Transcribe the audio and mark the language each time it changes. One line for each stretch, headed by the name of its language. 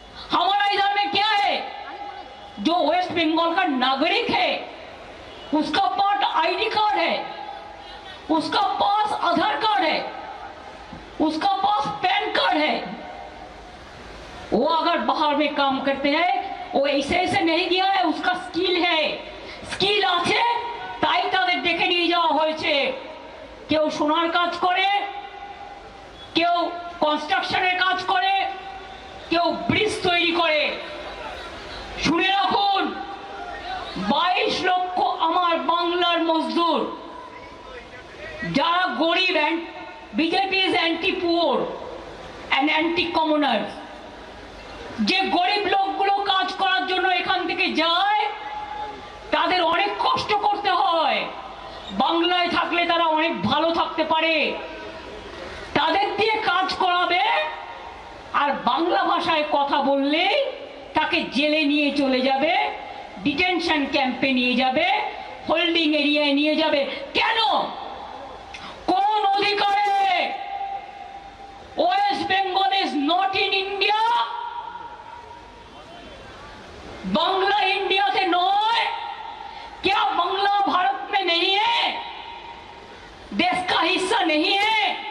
Hindi: हमारा इधर में क्या है, जो वेस्ट बंगाल का नागरिक है उसका पास आईडी कार्ड है, उसका पास आधार कार्ड है, उसका पास पैन कार्ड है। वो अगर बाहर में काम करते हैं वो ऐसे ऐसे नहीं गया है, उसका स्किल है, स्किल
Bangla: আছে তাই তাদের দেখে নিয়ে যাওয়া হয়েছে। কেউ সোনার কাজ করে, কেউ কনস্ট্রাকশনের কাজ করে, কেউ ব্রিজ তৈরি করে। শুনে রাখুন, 22 লক্ষ আমার বাংলার মজদুর যারা গরিব, BJP
English: is anti poor and anti commoner,
Bangla: যে গরিব লোকগুলো কাজ করার জন্য এখান থেকে যায় তাদের অনেক কষ্ট করতে হয়। বাংলায় থাকলে তারা অনেক ভালো থাকতে পারে, তাদের দিয়ে কাজ করাবে, আর বাংলা ভাষায় কথা বললে তাকে জেলে নিয়ে চলে যাবে, ডিটেনশন ক্যাম্পে নিয়ে যাবে, হোল্ডিং এরিয়ায় নিয়ে যাবে। কেন? কোন অধিকারে?
English: West Bengal is not in India,
Hindi: Bangla India से नॉय। क्या बांग्ला भारत में नहीं है, देश का हिस्सा नहीं है?